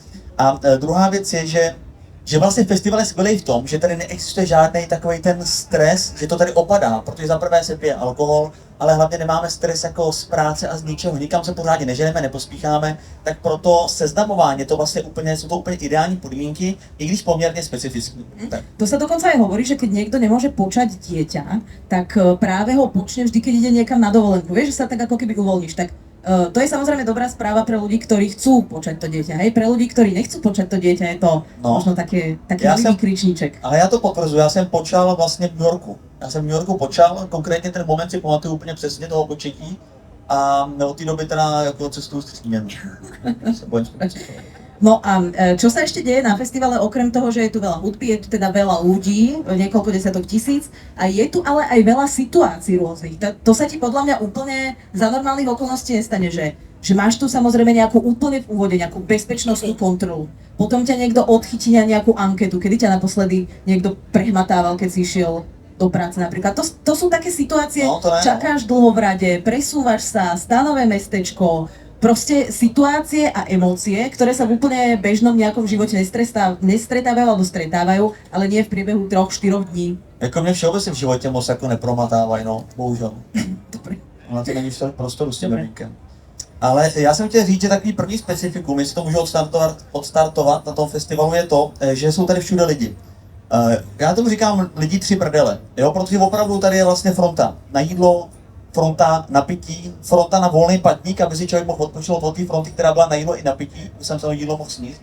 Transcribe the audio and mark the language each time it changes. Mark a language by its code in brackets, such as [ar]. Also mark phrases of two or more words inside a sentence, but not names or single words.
[cs] A druhá věc je, že vlastně festival je skvělý v tom, že tady neexistuje žádný takový ten stres, že to tady opadá, protože za prvé se pije alkohol, ale hlavně nemáme stres jako z práce a z ničeho, nikam se pořádně neženeme, nepospícháme, tak proto seznamování to vlastně jsou to úplně ideální podmínky, i když poměrně specifické. Tak. [sk] To sa dokonca aj hovorí, že keď niekto nemôže počať dieťa, tak práve ho počne vždy, keď ide niekam na dovolenku. Vieš, že sa tak ako keby uvoľníš. Tak to je samozrejme dobrá správa pre ľudí, ktorí chcú počať to dieťa. Hej, pre ľudí, ktorí nechcú počať to dieťa, je to možno taký malý kričníček. [cs] Ale já to potvrzuji, já jsem počal vlastně v New Yorku. Já jsem v New Yorku počal, konkrétně ten moment si pamatuju úplně přesně toho početí a od té doby teda jako cestuju s Tříměnu. [sk] No a čo sa ešte deje na festivale, okrem toho, že je tu veľa hudby, je tu teda veľa ľudí, niekoľko desiatok tisíc, a je tu ale aj veľa situácií rôznych. To sa ti podľa mňa úplne za normálnych okolností nestane, že máš tu samozrejme nejakú úplne v úvode, nejakú bezpečnostnú kontrolu. Potom ťa niekto odchytí na nejakú anketu, kedy ťa naposledy niekto prehmatával, keď si išiel do práce napríklad. To sú také situácie, čakáš dlho v rade, presúvaš sa, stanové mestečko, proste situácie a emócie, ktoré sa v úplne bežnom nejakom živote nestretávajú alebo stretávajú, ale nie v priebehu 3-4 dní. [cs] Jako mě všeobecně v životě moc jako nepromatávají, no, bohužel. [sk] Dobre. [cs] Na to není prostoru s tím mimínkem. Ale já jsem chtěl říct, že takový první specifikum, jestli to můžu odstartovat na tom festivalu, je to, že jsou tady všude lidi. Já tomu říkám lidi 3 prdele, jo, protože opravdu tady je vlastně fronta na jídlo, fronta na pití, fronta na volný patník, aby si člověk mohl odpočinout od té fronty, která byla na jídlo i na pití, už jsem se jídlo mohl sníst.